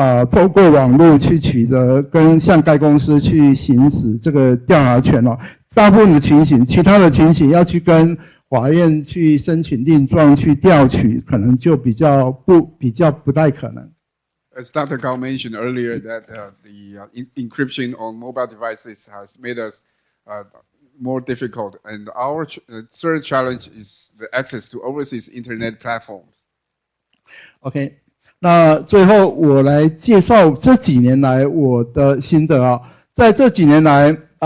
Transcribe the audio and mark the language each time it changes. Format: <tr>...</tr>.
<zh>透过网络去取得跟向该公司去行使这个调查权大部分的情形其他的情形要去跟法院去申请令状去调取可能就比较不太可能。</zh> <en>As Dr. Gao mentioned earlier, that the encryption on mobile devices has made us more difficult, and our third challenge is the access to overseas internet platforms. OK.</en> <zh>那最后我来介绍这几年来我的心得在这几年来</zh>